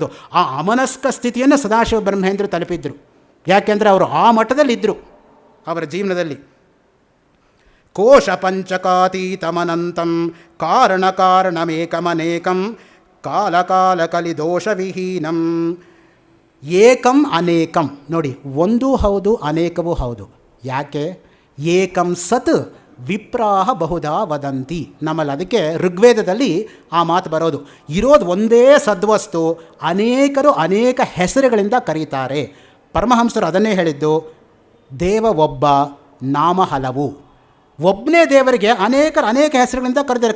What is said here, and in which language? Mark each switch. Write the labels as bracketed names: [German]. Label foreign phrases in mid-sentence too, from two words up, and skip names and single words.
[Kannada] ಆ ಅಮನಸ್ಕ ಸ್ಥಿತಿಯನ್ನು ಸದಾಶಿವ ಬ್ರಹ್ಮೇಂದ್ರ ತಲುಪಿದ್ರು. ಯಾಕೆಂದರೆ ಅವರು ಆ ಮಟ್ಟದಲ್ಲಿದ್ದರು ಅವರ ಜೀವನದಲ್ಲಿ. [Sanskrit] ಕೋಶ ಪಂಚಕಾತೀತಮನಂತಂ ಕಾರಣ ಕಾರಣಮೇಕಮನೇಕಂ ಕಾಲ ಕಾಲ ಕಲಿದೋಷವಿಹೀನಂ. ಏಕಂ ಅನೇಕಂ. [Kannada] ನೋಡಿ, ಒಂದೂ ಹೌದು, ಅನೇಕವೂ ಹೌದು. ಯಾಕೆ? [Sanskrit] ಏಕಂ ಸತ್ ವಿಪ್ರಾಹ ಬಹುಧಾ ವದಂತಿ. [Kannada] ನಮ್ಮಲ್ಲಿ ಅದಕ್ಕೆ ಋಗ್ವೇದದಲ್ಲಿ ಆ ಮಾತು ಬರೋದು. ಇರೋದು ಒಂದೇ ಸದ್ವಸ್ತು, ಅನೇಕರು ಅನೇಕ ಹೆಸರುಗಳಿಂದ ಕರೀತಾರೆ. ಪರಮಹಂಸರು ಅದನ್ನೇ ಹೇಳಿದ್ದು, ದೇವ ಒಬ್ಬ, ನಾಮ ಹಲವು. ಒಬ್ಬನೇ ದೇವರಿಗೆ ಅನೇಕರು ಅನೇಕ ಹೆಸರುಗಳಿಂದ ಕರೆದಿದ್ದಾರೆ.